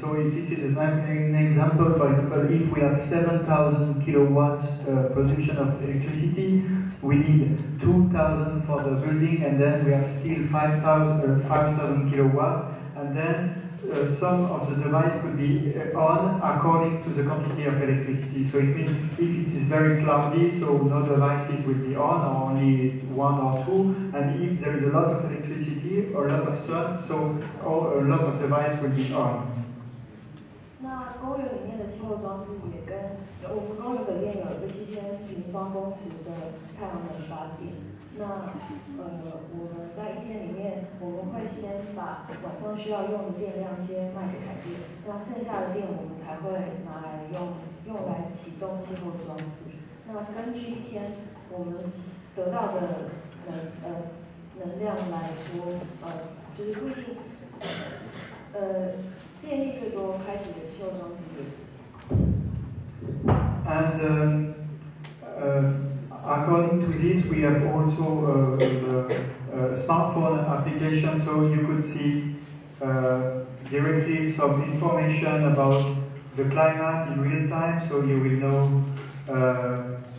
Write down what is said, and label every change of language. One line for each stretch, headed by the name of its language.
English: So this is an example. For example, if we have 7,000 kilowatts production of electricity, we need 2,000 for the building, and then we have still 5,000 kilowatts, and then some of the device could be on according to the quantity of electricity. So it means if it is very cloudy, so no devices will be on, or only 1 or 2, and if there is a lot of electricity or a lot of sun, so a lot of devices will be on.
Chinese: 那公园里面的气候装置也跟我们公园北面有一个7000平方公尺的太阳能发电。那我们在一天里面，我们会先把晚上需要用的电量先卖给台电，那剩下的电我们才会拿来用来启动气候装置。那根据一天我们得到的能量来说，就是不一定，电力越多，开启的气候装置越多。
English: And according to this, we have also a smartphone application, so you could see directly some information about the climate in real time, so you will know